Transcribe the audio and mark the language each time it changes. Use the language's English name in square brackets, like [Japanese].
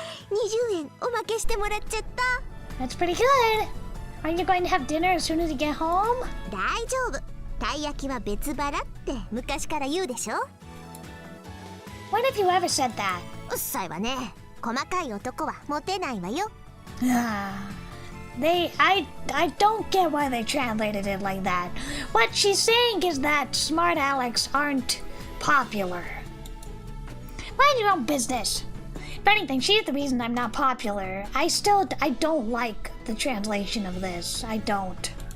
[Japanese] 20円おまけしてもらっちゃった。 [English] That's pretty good. Aren't you going to have dinner as soon as you get home? [Japanese] 大丈夫。たい焼きは別腹って昔から言うでしょ。 [English] When have you ever said that? [Japanese] うっさいわね。細かい男はモテないわよ。 [English] I don't get why they translated it like that. What she's saying is that smart Alecs aren't popular. Mind your own business. If anything, she's the reason I'm not popular. I don't like the translation of this. I don't.